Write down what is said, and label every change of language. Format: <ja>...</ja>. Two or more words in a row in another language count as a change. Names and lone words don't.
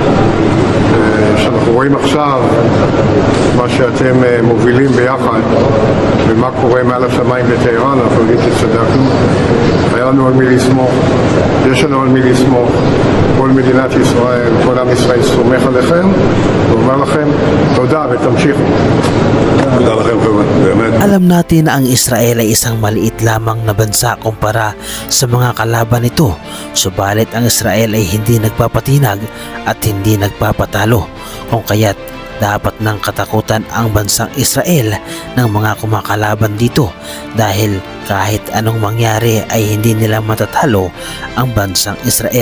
<he>שאנחנו רואים עכשיו מה שאתם מובילים ביחד ומה קורה מעל השמיים בטהרן, אנחנו יודעים שצדקנו. היה לנו על מי לסמוך, יש לנו על מי לסמוך. כל מדינת ישראל, כל עם ישראל סומך עליכם ואומר לכם תודה ותמשיכו. תודה לכם, באמת.</he> <tl>Alam natin na ang Israel ay isang maliit lamang na bansa kumpara sa mga kalaban nito. Subalit ang Israel ay hindi nagpapatinag at hindi nagpapatalo. Kung kaya't dapat nang katakutan ang bansang Israel ng mga kumakalaban dito dahil kahit anong mangyari ay hindi nila matatalo ang bansang Israel.</tl>